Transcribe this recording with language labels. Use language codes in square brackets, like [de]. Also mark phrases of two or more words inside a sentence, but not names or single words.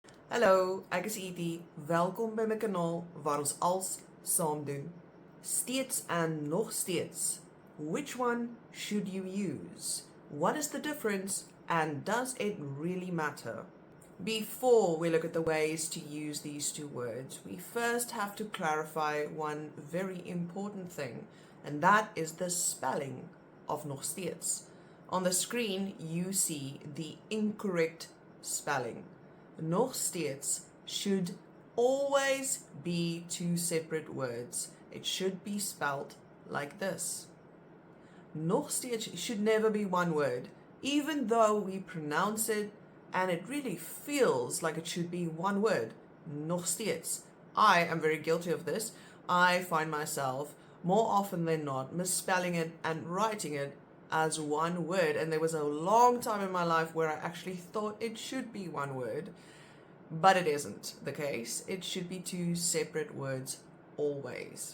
[af] Hallo, ek is Edie. Welkom by my kanaal waar ons als saam doen. Steeds and nog steeds. [en] Which one should you use? What is the difference and does it really matter? Before we look at the ways to use these two words, we first have to clarify one very important thing, and that is the spelling of [af] nog steeds. [en] On the screen, you see the incorrect spelling. [af] Nog steeds [en] should always be two separate words. It should be spelled like this. [af] Nog steeds [en] should never be one word, even though we pronounce it and it really feels like it should be one word. [af] Nog steeds. [en] I am very guilty of this. I find myself more often than not misspelling it and writing it as one word, and there was a long time in my life where I actually thought it should be one word, but it isn't the case. It should be two separate words always.